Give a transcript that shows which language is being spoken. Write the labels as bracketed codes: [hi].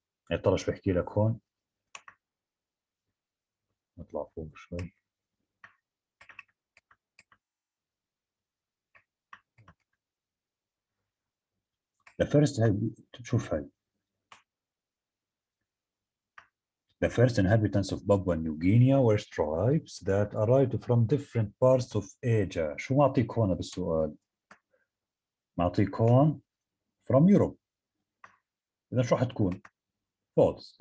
[ar] يا ترى ايش بحكي لك هون؟ نطلع فوق شوي. [en] The first [ar] هاي شوف هاي. [en] The first inhabitants of Papua New Guinea were tribes that arrived from different parts of Asia. [ar] شو معطيك هون بالسؤال؟ معطيك هون [en] from Europe. [ar] إذا شو حتكون؟ False.